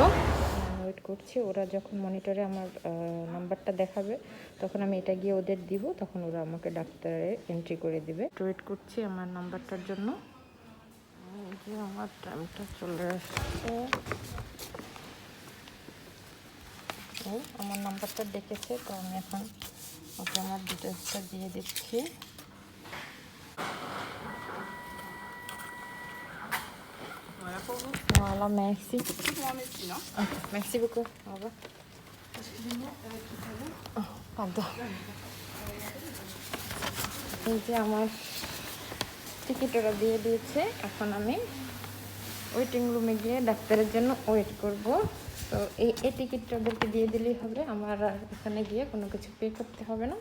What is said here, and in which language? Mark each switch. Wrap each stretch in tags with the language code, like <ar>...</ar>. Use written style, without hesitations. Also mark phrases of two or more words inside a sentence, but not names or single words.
<bn>ওয়েট করছি, ওরা যখন মনিটরে আমার নাম্বারটা দেখাবে তখন আমি এটা গিয়ে ওদের দিব, তখন ওরা আমাকে ডাক্তারে এন্ট্রি করে দিবে। ওয়েট করছি আমার নাম্বারটার জন্য। যে আমার টাইমটা চলে আসছে, আমার নাম্বারটা ডেকেছে, তো আমি এখন ওকে আমার ডিটেলসটা দিয়ে দিচ্ছি।</bn> <fr>Voilà, merci. Merci beaucoup. Au revoir. Pardon.</fr> <bn>এই যে আমার টিকিট ওরা দিয়ে দিয়েছে, এখন আমি</bn> <en>waiting rume</en> <bn>গিয়ে ডাক্তারের জন্য ওয়েট করব। তো এই টিকিটটা ওদেরকে দিয়ে দিলেই হবে, আমার আর এখানে গিয়ে কোনো কিছু পে করতে হবে না।</bn>